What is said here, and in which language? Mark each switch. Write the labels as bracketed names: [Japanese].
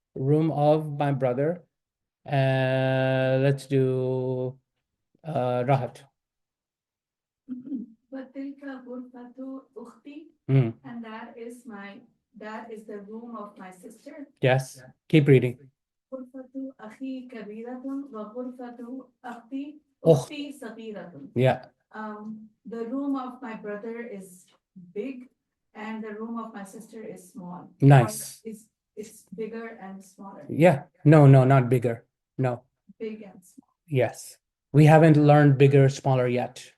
[English] Room of my brother. Let's do Rahat. [Arabic] وتلك غرفة أختي, Mm. [English] and that is the room of my sister. Yes. Keep reading. [Arabic] غرفة أخي كبيرة وغرفة أختي أخت. صغيرة. [English] Yeah. The room of my brother is big, and the room of my sister is small. Nice. Or it's bigger and smaller. Yeah. No, not bigger. No. Big and small. Yes. We haven't learned bigger, smaller yet.